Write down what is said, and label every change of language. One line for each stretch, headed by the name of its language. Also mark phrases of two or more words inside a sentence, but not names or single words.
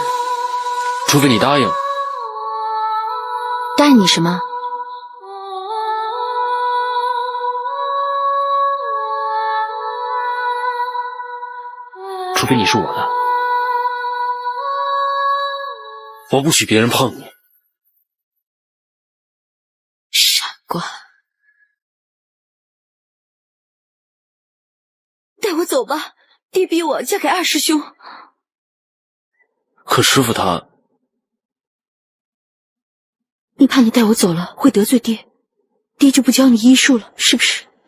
Chinese: 除非你答應。答應你什麼？除非你是我的，我不許別人碰你。傻瓜，帶我走吧，爹逼我嫁給二師兄。可師傅他…… 你怕你帶我走了會得罪爹，爹就不教你醫術了，是不是？